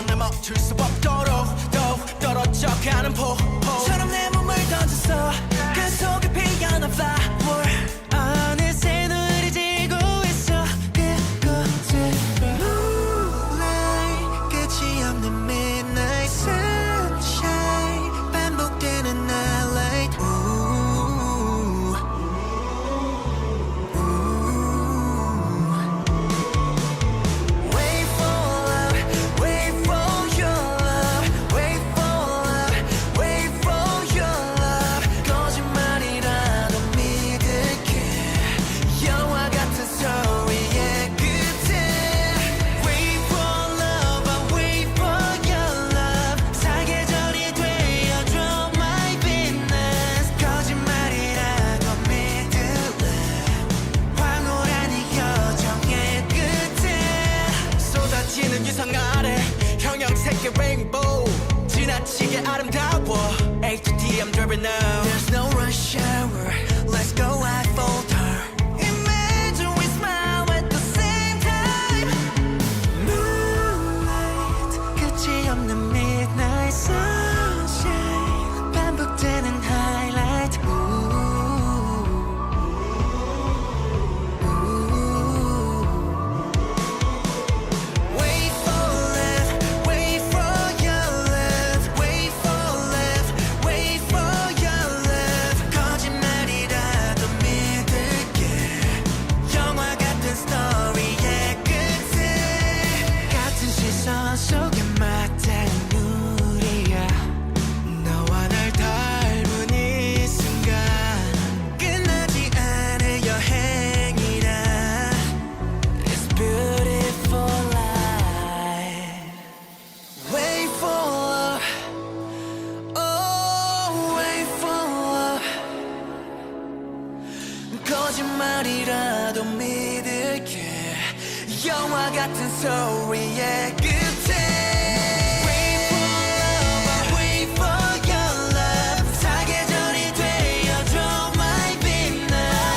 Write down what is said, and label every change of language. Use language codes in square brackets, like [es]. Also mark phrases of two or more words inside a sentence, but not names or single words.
[ko] 날 멈출 수 없도록 또 떨어져가는 폭포처럼 내 몸을 던졌어. 그 속에 피어난 flower 어느새 눈이 지고 있어. 그곳으로 끝이 없는 [en] midnight sunshine [ko] 반복되는 nightlight. [en] Wait for love, wait for your love, wait for love, wait for your love. [ko] 거짓말이라도 믿을게. 영화 같은 소리의 끝에 [en] Wait for love, I wait for your love. [ko] 사계절이 되어줘 [en] my business. [ko] 거짓말이라도 믿을래. 황홀한 이 여정의 끝에 쏟아지는 유성 아래 형형색의 rainbow 지나치게 아름다워. [en] A to D I'm driven now. There's no rush hour. Let's go I falter. Imagine we smile at the same time. [ko] Moonlight 끝이 없는 [en] midnight sunshine [ko] 반복되는 highlight. [en] Wait for love, wait for your love, wait for love, wait for your love. [ko] 거짓말이라도 믿을게. 영화 같은 스토리의 끝에 같은 시선 속에 맞닿은 우리야. 너와 날 닮은 이 순간 끝나지 않을 여행이라. [en] It's beautiful life. Wait for love, oh wait for love. [ko] 거짓말이라도 믿을게. 영화 같은 소리의 끝에 [en] Wait for love, I wait for your love. [ko] 사계절이 되어줘 [en] my business.